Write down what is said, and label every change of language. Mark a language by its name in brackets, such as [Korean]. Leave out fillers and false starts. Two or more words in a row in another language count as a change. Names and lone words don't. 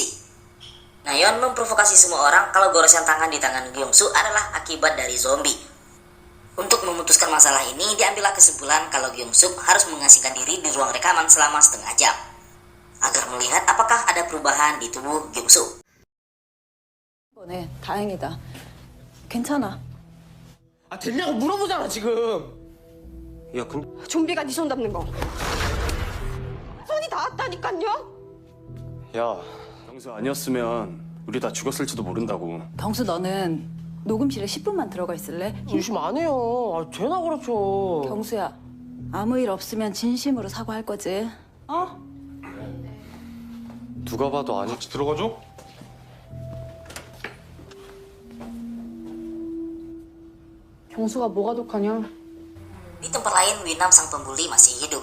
[Indonesian] Nayeon memprovokasi semua orang kalau goresan tangan di tangan Gyeongsu adalah akibat dari zombie. Untuk memutuskan masalah ini, diambillah kesimpulan kalau Gyeongsu harus mengasingkan diri di ruang rekaman selama setengah jam agar melihat apakah ada perubahan di tubuh Gyeongsu. [Korean] 네, 다행이다. 괜찮아. 됐냐고 물어보잖아 지금. 야, 근데 좀비가 네 손 잡는 거. 손이 닿았다니까요. 야, 경수 아니었으면 우리 다 죽었을지도 모른다고. 경수 너는 녹음실에 10분만 들어가 있을래? 의심 안 해요. 되나 그렇죠. 경수야 아무 일 없으면 진심으로 사과할 거지? 어? 누가 봐도 아니. 같이 들어가죠? 경수가 뭐가 독하냐? [Indonesian] Di tempat lain, Winam sang pembuli masih hidup.